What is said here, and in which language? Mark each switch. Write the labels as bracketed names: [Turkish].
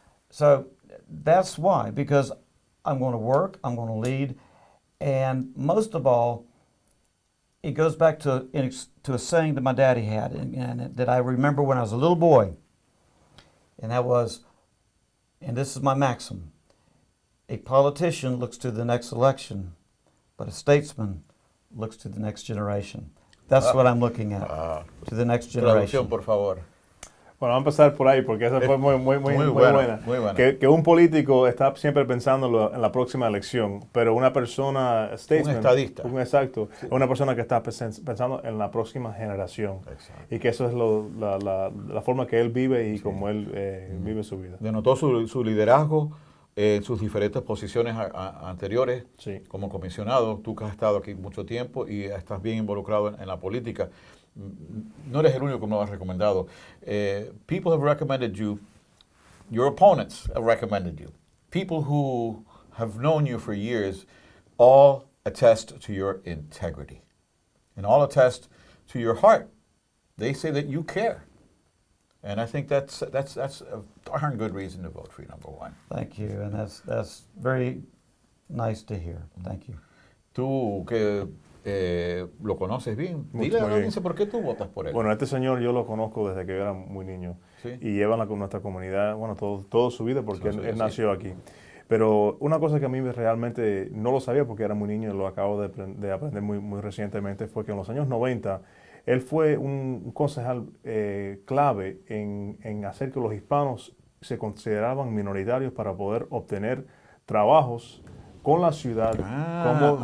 [English] So that's why, because I'm going to work, I'm going to lead, and most of all, it goes back to a saying that my daddy had, and that I remember when I was a little boy, and that was, and this is my maxim, a politician looks to the next election, but a statesman looks to the next generation. That's what I'm looking at, to the next generation. [Spanish] Traducción, por favor. Bueno, vamos a empezar por ahí, porque esa fue muy buena. Muy buena. Que un político está siempre pensando en la próxima elección, pero una persona, statesman, Un estadista. Exacto, una persona que está pensando en la próxima generación. Exacto. Y que eso es la forma que él vive y como él vive su vida. Denotó su liderazgo en sus diferentes posiciones anteriores, Sí. como comisionado. Tú que has estado aquí mucho tiempo y estás bien involucrado en la política. No eres el único que me lo has recomendado. [English] People have recommended you. Your opponents have recommended you. People who have known you for years all attest to your integrity and all attest to your heart. They say that you care. And I think that's a darn good reason to vote for you, number one. Thank you, and that's very nice to hear. Thank you. [Spanish] Tú que lo conoces bien, dile a la audiencia por qué tú votas por él. Bueno, este señor yo lo conozco desde que yo era muy niño. Sí. Y lleva con nuestra comunidad, bueno, toda su vida porque Sí, él sí. nació aquí. Pero una cosa que a mí realmente no lo sabía porque era muy niño y lo acabo de aprender muy recientemente fue que en los años 90 él fue un concejal clave en hacer que los hispanos se consideraban minoritarios para poder obtener trabajos con la ciudad como